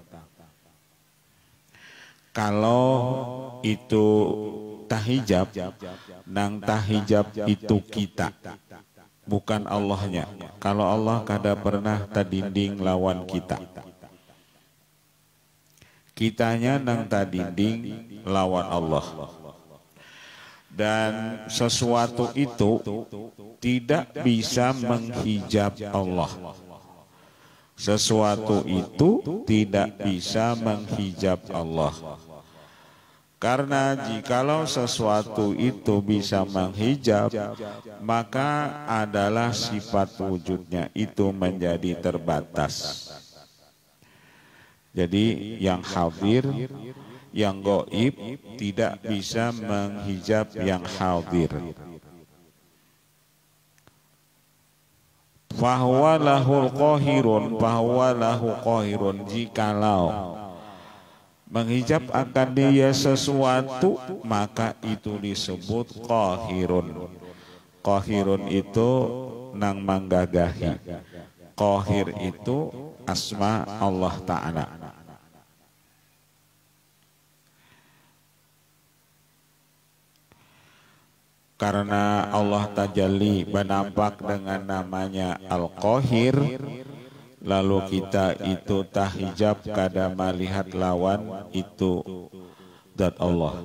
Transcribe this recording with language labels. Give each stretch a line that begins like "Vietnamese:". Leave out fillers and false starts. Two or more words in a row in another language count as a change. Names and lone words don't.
Indonesian: Kalau itu tahijab, nang tahijab itu kita, bukan Allahnya.
Banjar: Kalau Allah kada pernah tadinding lawan kita, kitanya nang tadinding lawan Allah.
Indonesian: Dan sesuatu itu tidak bisa menghijab Allah. Sesuatu itu tidak bisa menghijab Allah. Karena jikalau sesuatu itu bisa menghijab, maka adalah sifat wujudnya itu menjadi terbatas. Jadi yang hadir, yang gaib tidak bisa menghijab yang hadir.
Arabic: Fahuwa lahul qahirun, fahuwa lahu qahirun,
Indonesian: jikalau menghijab akan dia sesuatu, maka itu disebut qahirun. Qahirun itu nang menggagahi. Qahir itu asma Allah Ta'ala. Karena Allah tajalli menampak dengan namanya Al-Qahir, lalu kita itu tahijab kada melihat lawan itu zat Allah.